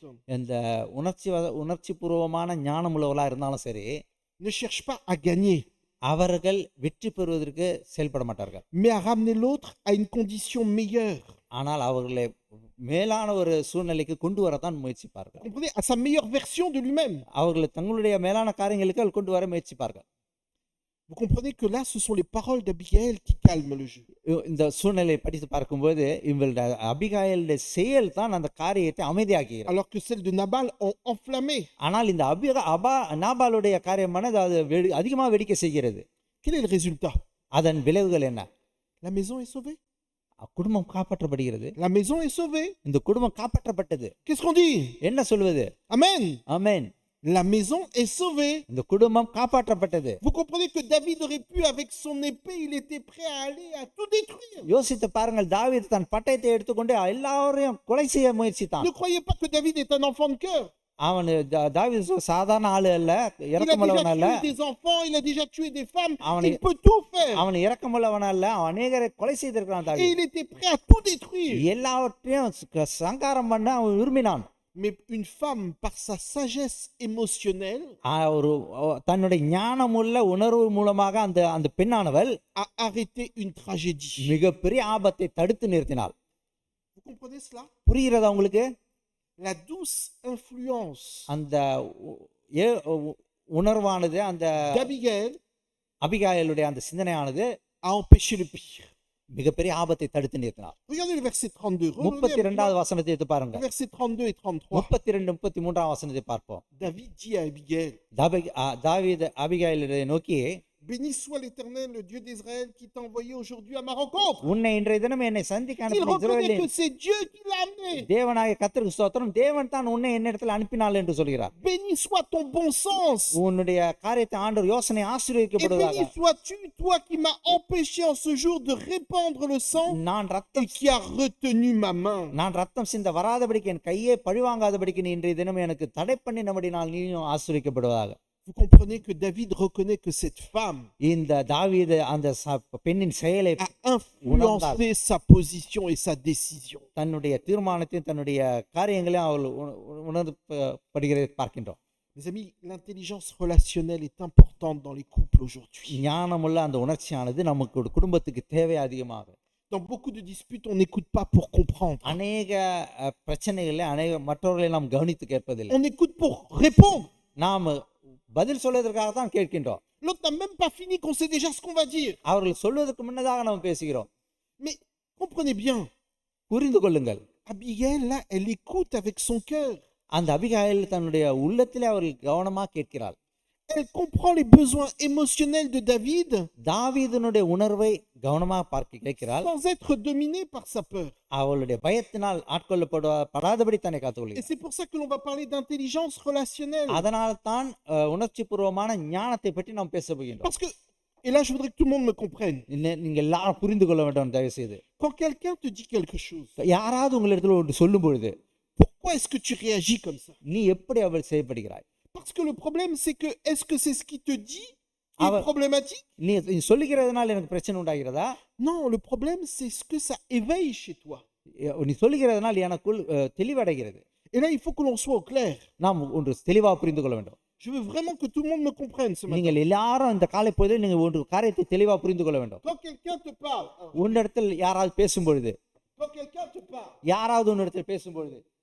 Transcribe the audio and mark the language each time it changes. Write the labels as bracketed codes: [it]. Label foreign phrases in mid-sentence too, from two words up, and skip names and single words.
[ta] இந்த உணர்ச்சி பூர்வமான ஞானம் உள்ளவளா இருந்தாலும் சரி [fr] ne cherche pas à gagner, [ta] அவர்கள் வெற்றி பெறுவதற்கு செயல்பட மாட்டார்கள், [fr] mais à ramener l'autre à une condition meilleure. [ta] ஆனால் அவர்களை மேலான ஒரு சூழ்நிலைக்கு கொண்டு வரத்தான் முயற்சிப்பார்கள். [fr] Comprenez, à sa meilleure version de lui-même. [ta] அவர்களை தங்களுடைய மேலான காரியங்களுக்கு அவள் கொண்டு வர முயற்சிப்பார்கள். [fr] Vous comprenez que là, ce sont les paroles d'Abigail qui calment le jeu. [ta] இந்த சூழ்நிலையை படித்து பார்க்கும்போது இவளுடைய அபிகாயிலுடைய செயல் தான் அந்த காரியத்தை அமைதியாக்குகிறது. [fr] Alors que celles de Nabal ont enflammé. [ta] ஆனால் இந்த நாபாலுடைய காரியமான அது அதிகமாக வெடிக்க செய்கிறது. [fr] Quel est le résultat? [ta] அதன் விளைவுகள் என்ன? [fr] La maison est sauvée. [ta] குடும்பம் காப்பாற்றப்படுகிறது. [fr] La maison est sauvée. [ta] இந்த குடும்பம் காப்பாற்றப்பட்டது. [fr] Qu'est-ce qu'on dit? [ta] என்ன சொல்வது? [fr] Amen. [ta] ஆமென். [fr] La maison est sauvée. [ta] இந்த குடும்பம் காப்பாற்றப்பட்டது. [fr] Vous comprenez que David aurait pu, avec son épée, il était prêt à aller à tout détruire. [ta] யோசித்து பாருங்கள், தாவீது தன் பட்டயத்தை எடுத்துக்கொண்டு எல்லாரையும் கொலை செய்ய முயற்சித்தான். [fr] Ne croyez pas que David est un enfant de cœur. [ta] அவன் தாவீது சாதாரண ஆளு அல்ல, இரக்கமுள்ளவன் அல்ல. [fr] Il a déjà tué des enfants, il a déjà tué des femmes, [ta] அவன் [fr] il peut tout faire. [ta] அவன் இரக்கமுள்ளவன் அல்ல, அவன் அநேகரை கொலை செய்திருக்கிறான் [fr] Et [ta] தாவீது. [fr] il était prêt à tout détruire. [ta] எல்லாவற்றையும் சங்காரம் பண்ண அவன் விரும்பினான். [fr] Mais une femme, par sa sagesse émotionnelle, [ta] ஒரு தன்னுடைய ஞானமுள்ள உணர்வு மூலமாக அந்த அந்த பெண்ணானவள் [fr] a arrêté une tragédie. [ta] மிகப்பெரிய ஆபத்தை தடுத்து நிறுத்தினாள். [fr] Vous comprenez cela? [ta] புரிகிறதா உங்களுக்கு? [fr] La douce influence [ta] அந்த உணர்வானது, அந்த [fr] d'Abigail [ta] அபிகாயிலுடைய அந்த சிந்தனையானது [fr] a empêché le pire. [ta] மிகப்பெரிய ஆபத்தை தடுத்து நிறுத்தினார். [fr] Regardez le verset 32. [ta] 32வது வசனத்தை எடுத்து பாருங்க. [fr] Verset 32 et 33. [ta] 32 33ஆம் வசனத்தை பார்ப்போம். [fr] David dit à Abigail, [ta] தாவீது அபிகாயிலை நோக்கி, [fr] béni soit l'Éternel, le Dieu d'Israël, qui t'a envoyé aujourd'hui à ma rencontre. [ta] உன்னை இன்றைய தினம் என்னை சந்திக்க [fr] Il [ta] அனுப்பின [fr] reconnaît [ta] இஸ்ரவேலின் [fr] que c'est Dieu qui l'a amené. [ta] தேவனாகிய கர்த்தருக்கு ஸ்தோத்திரம், தேவன் தான் உன்னை என்னிடத்தில் அனுப்பினாள் என்று சொல்கிறார். [fr] Béni soit ton bon sens. [ta] உன்னுடைய காரியத்தை ஆண்டவர் யோசனை [fr] Et [ta] ஆசீர்வதிக்கப்படுவதாக. [fr] béni sois-tu, toi qui m'as empêché en ce jour de répandre le sang [ta] நான் [fr] et [ta] ரத்தம் [fr] qui a retenu ma main. [ta] நான் ரத்தம் சிந்த வராதபடிக்கு, என் கையை பழிவாங்காதபடிக்கு நீ இன்றைய தினம் எனக்கு தடை பண்ணி நம்மடினால் நீயும் ஆசீர்வதிக்கப்படுவதாக. [fr] Vous comprenez que David reconnaît que cette femme [ta] இந்த தாவீது அந்த பெண்ணின் செயலை [fr] a influencé sa position et sa décision. [ta] தன்னுடைய தீர்மானத்தையும் தன்னுடைய காரியங்களையும் அவள் உணர்ந்தப்படுகிறதை பார்க்கின்றோம். [fr] Mes amis, l'intelligence relationnelle est importante dans les couples aujourd'hui. [ta] ஞானமுள்ள அந்த உணர்ச்சியானது நமக்கு ஒரு குடும்பத்துக்கு தேவை அதிகமாக. [fr] Dans beaucoup de disputes, on n'écoute pas pour comprendre. [ta] அநேக பிரச்சனைகளை மற்றவர்களை நாம் கவனித்து கேட்பதில்லை. [fr] On écoute pour répondre. [ta] நாம் பதில் சொல்வதற்காக தான் கேட்கின்றோம். [fr] L'autre n'a même pas fini qu'on sait déjà ce qu'on va dire. [ta] அவர்கள் சொல்வதற்கு முன்னதாக நாம் பேசுகிறோம். [fr] Mais comprenez bien, [ta] புரிந்து கொள்ளுங்கள், [fr] Abigail, là, elle écoute avec son cœur. [ta] அந்த அபிகாயில் தன்னுடைய உள்ளத்திலே அவர்கள் கவனமாக கேட்கிறாள். [fr] Elle comprend les besoins émotionnels de David [ta] தாவீதினுடைய உணர்வை கவனமாக கேட்கிறாள், [fr] sans être dominée par sa peur. [ta] அவளுடைய பயத்தினால் ஆட்கொள்ளப்படாதபடி தன்னை [fr] Et [ta] காத்துக்கொள்கிறாள். [fr] c'est pour ça que l'on va parler d'intelligence relationnelle. [ta] அதனால் தான் உணர்ச்சி பூர்வமான ஞானத்தை பற்றி நாம் பேச போகின்றோம். [fr] Parce que, et là je voudrais que tout le monde me comprenne, [ta] நீங்க எல்லாரும் புரிந்து கொள்ள வேண்டும் தயவு செய்து. [fr] quand quelqu'un te dit quelque chose, [ta] யாராவது உங்களிடத்தில் ஒன்று சொல்லும் பொழுது [fr] pourquoi est-ce que tu réagis comme ça? [ta] நீ எப்படி அவள் செய்யப்படுகிறாய்? [fr] Parce que le problème c'est que, est-ce que c'est ce qu'il te dit qui est problématique? [ta] நீ சொல்லுகிறதுனால எனக்கு பிரச்சனை உண்டாகிறதா? [fr] Non, le problème c'est ce que ça éveille chez toi. [ta] நீ சொல்லுகிறதுனால எனக்குள் தெளிவடைகிறது. [fr] Et là il faut que l'on soit au clair. [ta] நாம் ஒன்று தெளிவாக புரிந்து கொள்ள வேண்டும். [fr] Je veux vraiment que tout le monde me comprenne ce matin. [ta] நீங்கள் எல்லாரும் இந்த காலை பொழுதில் நீங்கள் ஒரு காரியத்தை தெளிவாக புரிந்து கொள்ள வேண்டும். [fr] Quand quelqu'un te parle, [ta] உன்னிடத்தில் யாராவது பேசும்பொழுது, [fr] quand quelqu'un te parle, [ta] யாராவது உன்னிடத்தில் பேசும்பொழுது